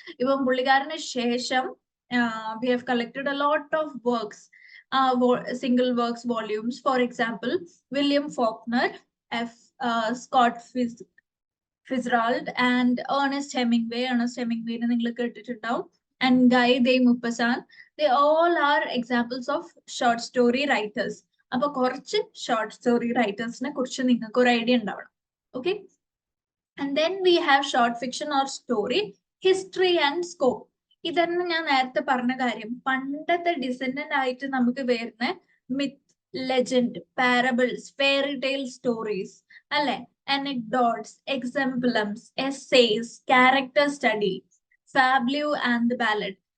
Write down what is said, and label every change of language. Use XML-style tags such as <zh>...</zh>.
<ml>ഇപ്പം പുള്ളിക്കാരന് ശേഷം</ml> <en>We have collected a lot of works, single works, volumes. For example William Faulkner, Scott Fitzgerald and Ernest Hemingway.</en> <ml>Ernest ഹെമിംഗ്വേനെ നിങ്ങൾ കേട്ടിട്ടുണ്ടാവും.</ml> <en>And Guy de Maupassant. They all are examples of short story writers.</en> <ml>അപ്പൊ കുറച്ച് short story റൈറ്റേഴ്സിനെ കുറിച്ച് നിങ്ങൾക്ക് ഒരു idea ഉണ്ടാവണം.</ml> <en>Okay, and then we have short fiction or story history and scope.</en> <ml>ഇതന്നെ ഞാൻ നേരത്തെ പറഞ്ഞ കാര്യം.</ml> <en>പണ്ടത്തെ ഡിസെൻഡന്റ്</en> <ml>ആയിട്ട് നമുക്ക് വരുന്ന</ml> <en>Myth, legend, parables, fairy tale stories അല്ലെ, anecdotes, exemplums, essays, character study, fableau and the ballad.</en>